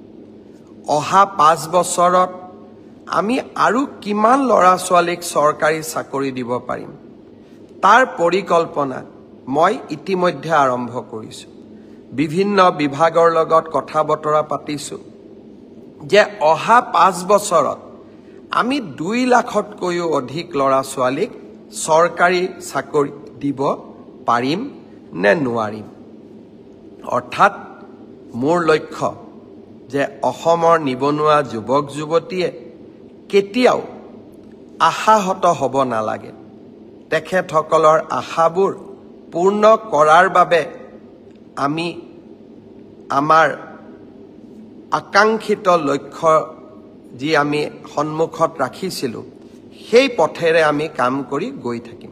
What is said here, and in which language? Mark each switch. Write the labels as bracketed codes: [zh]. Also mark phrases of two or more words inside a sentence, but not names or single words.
[as] অহা 5 বছৰত আমি আৰু কিমান লৰা ছোৱালীক চৰকাৰী চাকৰি দিব পাৰিম তাৰ পৰিকল্পনা মই ইতিমধ্যে আৰম্ভ কৰিছো। বিভিন্ন বিভাগৰ লগত কথা বতৰা পাতিছো যে অহা 5 বছৰত আমি 2 লাখতকৈও অধিক লৰা ছোৱালীক চৰকাৰী চাকৰি দিব পাৰিম নে নোৱাৰিম। অৰ্থাৎ মোৰ লক্ষ্য যে অসমৰ নিবনুৱা যুৱক যুৱতীয়ে কেতিয়াও আশাহত হ'ব নালাগে। তেখেতসকলৰ আশাবোৰ পূৰ্ণ কৰাৰ বাবে আমি আমাৰ আকাংক্ষিত লক্ষ্য যি আমি সন্মুখত ৰাখিছিলো সেই পথেৰে আমি কাম কৰি গৈ থাকিম।